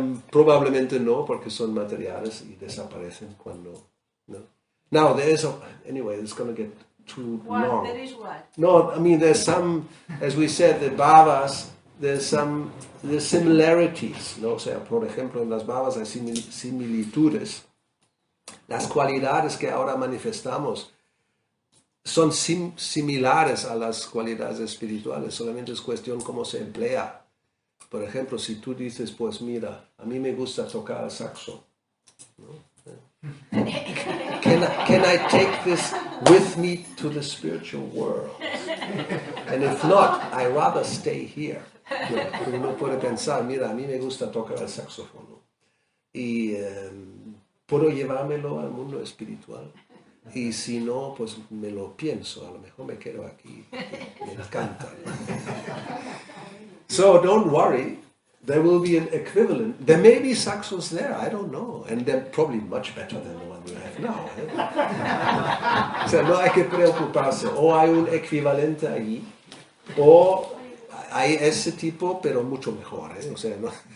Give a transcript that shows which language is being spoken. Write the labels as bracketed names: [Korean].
[Spanish] Probablemente no, porque son materiales y desaparecen cuando... No. [English] Now, anyway, it's going to get too long. There is what? No, I mean, there's some, as we said, the bhavas, there's similarities, ¿no? [Spanish] O sea, por ejemplo, en las bhavas hay similitudes. Las cualidades que ahora manifestamos son similares a las cualidades espirituales, solamente es cuestión cómo se emplea. Por ejemplo, si tú dices, pues mira, a mí me gusta tocar el saxo, ¿no? [English] Can I take this with me to the spiritual world? And if not, I rather stay here. [Spanish] Uno puede pensar, mira, a mí me gusta tocar el saxofono y puedo llevármelo al mundo espiritual. Y si no, pues me lo pienso, a lo mejor me quedo aquí, me encanta. [English] So don't worry, there will be an equivalent. There may be saxos there, I don't know, and they're probably much better than the one we have now. [Spanish] O sea, no hay que preocuparse, o hay un equivalente allí, o hay ese tipo, pero mucho mejor, o sea, ¿no?